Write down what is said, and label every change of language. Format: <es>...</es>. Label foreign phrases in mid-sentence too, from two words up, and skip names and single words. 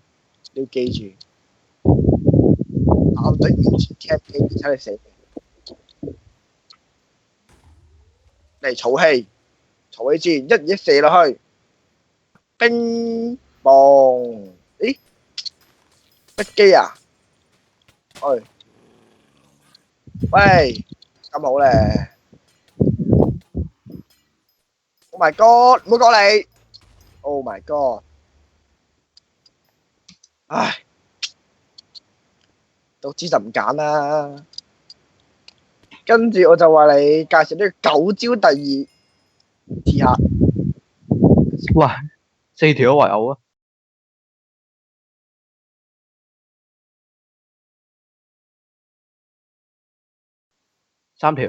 <yue>你要記住，艦隊完全 cap 機，而且你死嚟儲氣，儲氣箭一射落去，乒乓！咦？乜機啊？喂喂，咁好咧 ！</yue> <en>Oh my god！</en> <yue>唔好過嚟 ！</yue> <en>Oh my god！</en> <yue>唉，都知就唔揀啦。跟住我就話你介紹呢個九招第二鐵客，哇，4條都圍毆啊！3條，</yue>